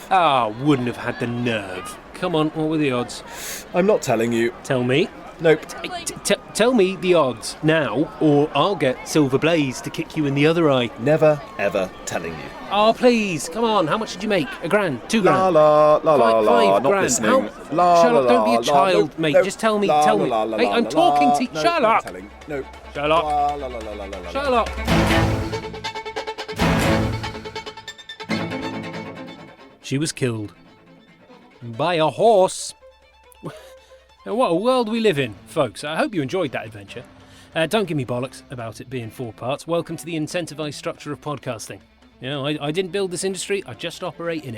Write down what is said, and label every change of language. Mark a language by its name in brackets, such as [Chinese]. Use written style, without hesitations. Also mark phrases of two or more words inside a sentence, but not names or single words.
[English] Wouldn't have had the nerve. Come on, what were the odds? I'm not telling you. Tell me. Nope. Tell me the odds now, or I'll get Silver Blaze to kick you in the other eye. Never, ever telling you. Oh, please, come on. How much did you make? $1,000? $2,000? La la la la la. Not $5,000. listening. La Sherlock, la, don't be a la, child, no, mate. no, Just tell me. la, Tell me. la, la, Hey, la, I'm la, talking la, to you. no, Sherlock. No. Sherlock. La, la, la, la, la, la, Sherlock. She was killed by a horse. What a world we live in, folks. I hope you enjoyed that adventure. Don't give me bollocks about it being 4 parts. Welcome to the incentivised structure of podcasting. You know, I didn't build this industry, I just operate in it.